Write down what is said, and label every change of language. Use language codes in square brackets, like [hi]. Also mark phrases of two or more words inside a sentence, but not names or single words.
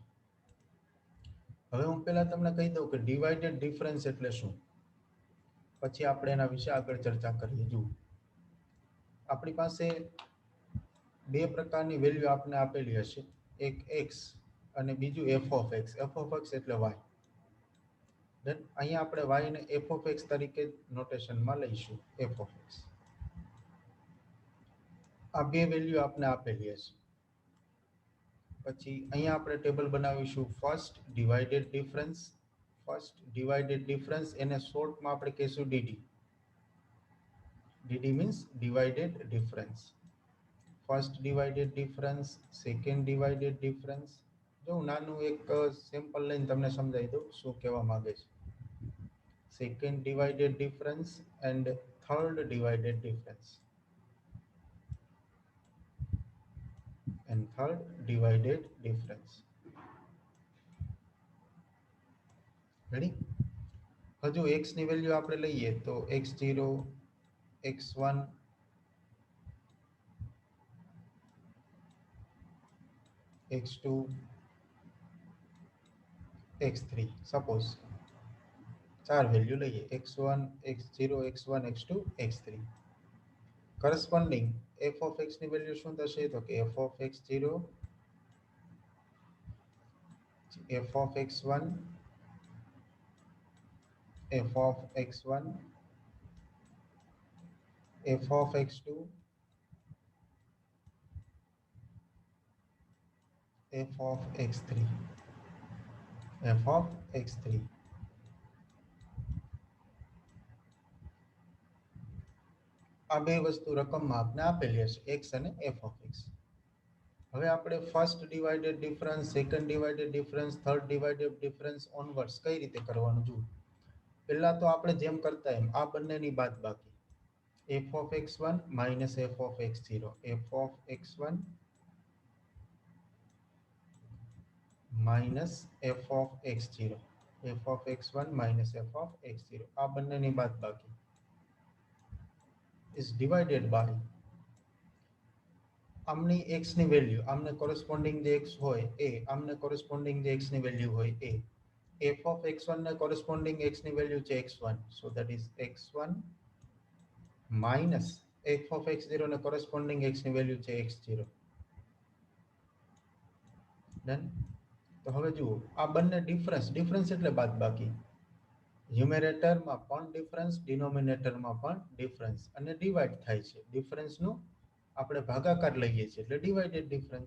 [gu] હવે હું પહેલા તમને કહી દઉં કે [en] divided difference [gu] એટલે શું, પછી આપણે એના વિશે આગળ ચર્ચા કરીએ. જુઓ, આપણી પાસે બે પ્રકારની વેલ્યુ આપને આપેલી હશે, એક x અને બીજું [en] f of x. f of x [gu] એટલે y. ધેન અહીંયા આપણે y ને [en] f of x [gu] તરીકે નોટેશનમાં લઈશું. [en] f of x. [gu] આ બે વેલ્યુ આપને આપેલી હશે. પછી અહીંયા આપણે ટેબલ બનાવીશું [en] first divided difference. first divided difference [gu] એને શોર્ટમાં આપણે કહીશું dd. [en] dd means divided difference. first divided difference, second divided difference. [gu] જો હું નાનું એક સેમ્પલ લઈને તમને સમજાવી દઉં શું કહેવા માંગે છે. [en] second divided difference and third divided difference. And third divided difference. Ready? [gu] હજુ x ની વેલ્યુ આપણે લઈએ તો x0, x1, x2, x3. સપોઝ ચાર વેલ્યુ લઈએ x1, x0, x1, x2, x3. [en] corresponding f of x [gu] ની વેલ્યુ શું થશે, તો કે [en] f of x0, f of x1, f of x1, f of x2, f of x3, f of x3. [gu] આ બે વસ્તુ રકમમાં આપને આપેલી હશે, x અને [en] f of x. [gu] હવે આપણે [en] first divided difference, second divided difference, third divided difference onwards [gu] કઈ રીતે કરવાનું જુઓ. પહેલા તો આપણે જેમ કરતા એમ આ બંનેની બાદબાકી. [en] f of x1 minus f of x0, f of x1 minus f of x0, f of x1 minus f of x0. [gu] આ બંનેની બાદબાકી [en] is divided by [gu] આમની x ની વેલ્યુ, આમને કોરસ્પોન્ડિંગ જે x હોય એ, આમને કોરસ્પોન્ડિંગ જે x ની વેલ્યુ હોય એ. [en] f of x1 [gu] ને કોરસ્પોન્ડિંગ x ની વેલ્યુ છે x1, [en] so that is x1 minus f of x0 [gu] ને કોરસ્પોન્ડિંગ x ની વેલ્યુ છે x0. ડન. તો હવે જુઓ આ બંને ડિફરન્સ, ડિફરન્સ એટલે બાદબાકી. ન્યુમેરેટરમાં પણ ડિફરન્સ, ડિનોમિનેટરમાં પણ ડિફરન્સ, અને ડિવાઈડ થાય છે. ડિફરન્સનું આપણે ભાગાકાર લઈએ છીએ એટલે [en] divided difference.